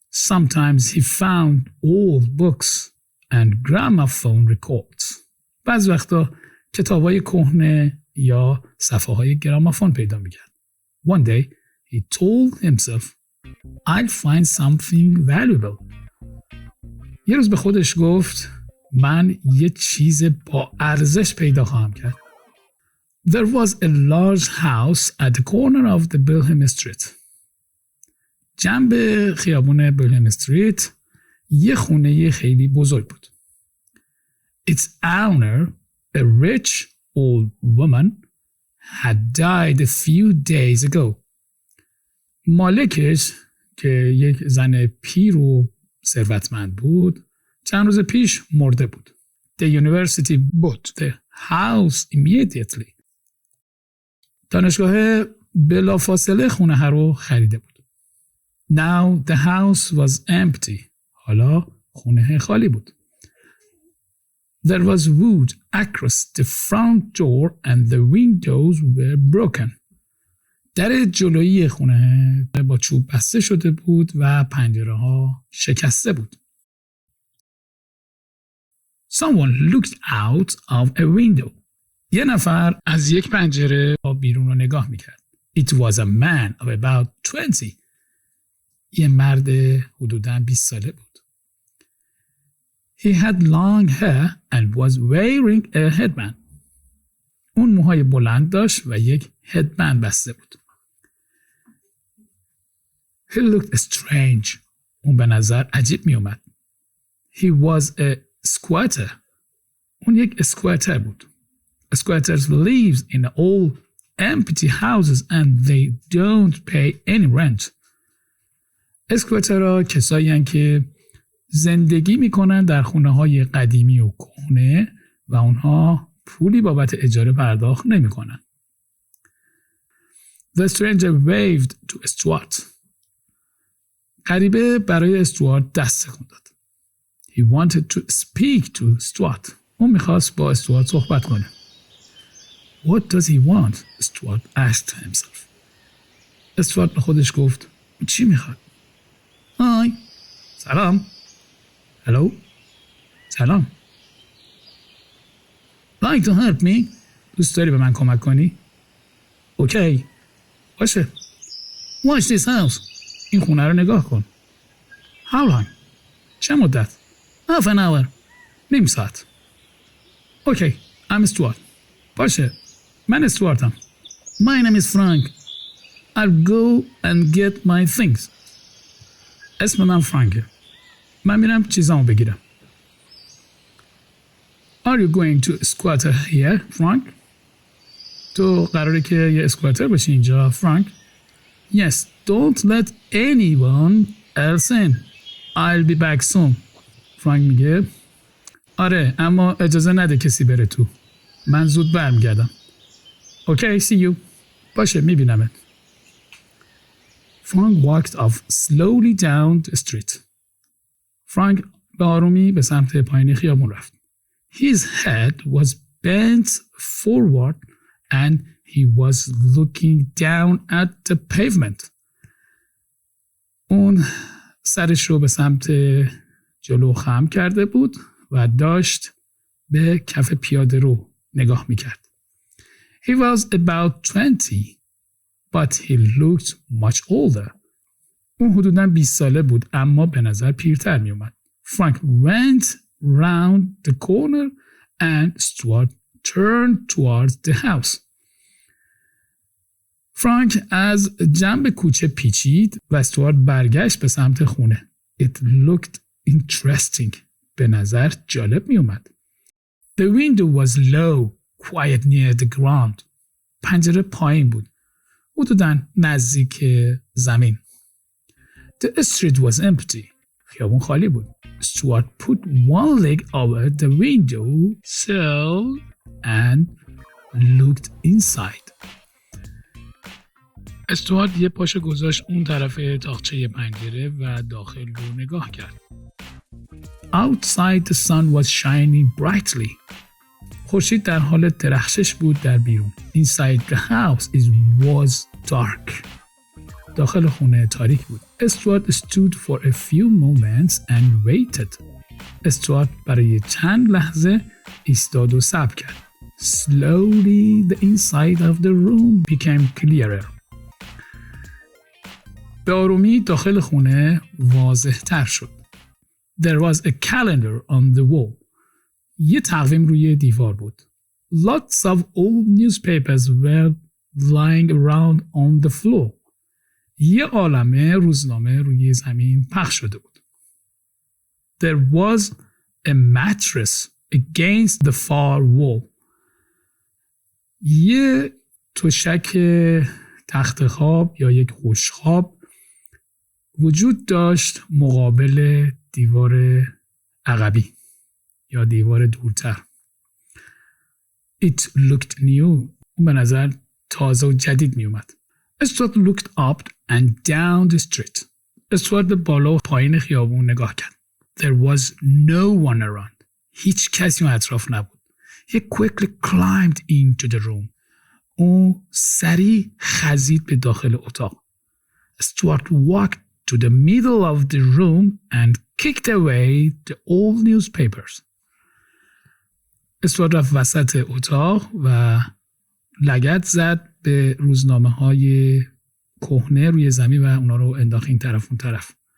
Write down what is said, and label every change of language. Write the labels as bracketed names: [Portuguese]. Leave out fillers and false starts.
[English] Sometimes he found old books and gramophone records. [Persian] بعض وقتا کتابهای کهنه یا صفحه‌های گرامافون پیدا میکرد. [English] One day, he told himself, I'll find something valuable. [Persian] یه روز به خودش گفت من یه چیز با ارزش پیدا خواهم کرد. [English] There was a large house at the corner of the Bilham Street. [Persian] جنب خیابون بیلهم استریت یه خونه خیلی بزرگ بود. [English] Its owner, a rich old woman, had died a few days ago. [Persian] مالکش که یک زن پیر و ثروتمند بود چند روز پیش مرده بود. [English] The university bought the house immediately. [Persian] دانشگاه بلافاصله خونه ها رو خریده بود. [English] Now the house was empty. [Persian] حالا خونه خالی بود. [English] There was wood across the front door and the windows were broken. [Persian] در جلویی خونه با چوب بسته شده بود و پنجره ها شکسته بود. [English] Someone looked out of a window. [Persian] یه نفر از یک پنجره بیرون رو نگاه میکرد. [English] It was a man of about 20. [Persian] یه مرد حدوداً 20 ساله بود. [English] He had long hair and was wearing a headband. [Persian] اون موهای بلند داشت و یک headband بسته بود. [English] He looked strange. [Persian] اون به نظر عجیب می اومد. [English] He was a squatter. [Persian] اون یک squatter بود. [English] Squatters live in old empty houses and they don't pay any rent. [Persian] اسکواترها کسایی هستند که زندگی میکنن در خونه های قدیمی و کهنه و اونها پولی بابت اجاره پرداخت نمیکنن. [English] The stranger waved to Stuart. [Persian] غریبه برای استوارت دست تکون داد. [English] He wanted to speak to Stuart. [Persian] اون میخواست با استوارت صحبت کنه. [English] What does he want? Stuart asked himself. [Persian] استوارت به خودش گفت چی میخواد؟ های سلام. هلو سلام. [English] Like to help me? [Persian] دوست داری به من کمک کنی؟ اوکی باشه. [English] Watch this house. [Persian] این خونه رو نگاه کن. [English] How long? [Persian] چه مدت؟ [English] Half an hour. [Persian] نیم ساعت. [English] Okay I'm Stuart. [Persian] باشه من استوارتم. [English] My name is Frank. I'll go and get my things. [Persian] اسم من فرانکه. من میرم چیزامو بگیرم. [English] Are you going to squatter here, Frank? [Persian] تو قراره که یه اسکواتر باشی اینجا، فرانک؟ [English] Yes, don't let anyone else in. I'll be back soon. [Persian] فرانک میگه آره اما اجازه نده کسی بره تو. من زود برمیگردم. [English] Okay, see you. [Persian] باشه میبینمت. [English] Frank walked off slowly down the street. [Persian] فرانک به آرومی به سمت پایین خیابون رفت. [English] His head was bent forward and he was looking down at the pavement. [Persian] اون سرش رو به سمت جلو خم کرده بود و داشت به کف پیاده رو نگاه میکرد. [English] He was about 20, but he looked much older. [Persian] اون حدوداً 20 ساله بود اما به نظر پیرتر می اومد. [English] Frank went round the corner and Stuart turned towards the house. [Persian] فرانک از جنب کوچه پیچید و استوارت برگشت به سمت خونه. [English] It looked interesting. [Persian] به نظر جالب می اومد. [English] The window was low, quite near the ground. [Persian] پنجره پایین بود. حدوداً نزدیک زمین. [English] The street was empty. [Persian] خیابون خالی بود. [English] Stuart put one leg over the window sill and looked inside. [Persian] استوارت یه پاشو گذاشت اون طرف تاقچه پنجره و داخل رو نگاه کرد. [English] Outside the sun was shining brightly. [Persian] خورشید در حال درخشش بود در بیرون. [English] Inside the house was dark. [Persian] داخل خونه تاریک بود. [English] Stuart stood for a few moments and waited. [Persian] استوارت برای چند لحظه ایستاد و صبر کرد. [English] Slowly the inside of the room became clearer. [Persian] به آرومی داخل خونه واضح تر شد. [English] There was a calendar on the wall. [Persian] یه تقویم روی دیوار بود. [English] Lots of old newspapers were lying around on the floor. [Persian] یه عالمه روزنامه روی زمین پخش شده بود. [English] There was a mattress against the far wall. [Persian] یه تشک تخت خواب یا یک خوشخواب وجود داشت مقابل دیوار عقبی یا دیوار دورتر. [English] It looked new. [Persian] اون به نظر تازه و جدید می اومد. [English] Stuart looked up and down the street. [Persian] استوارت به بالا و پایین خیابون نگاه کرد. [English] There was no one around. [Persian] هیچ کسی اون اطراف نبود. [English] He quickly climbed into the room. [Persian] اون سریع خزید به داخل اتاق. [English] Stuart walked to the middle of the room and kicked away the old newspapers. [Persian] استوارت رفت وسط اتاق و لگد زد به روزنامه‌های کهنه روی زمین و اونا رو انداخت این طرف اون طرف.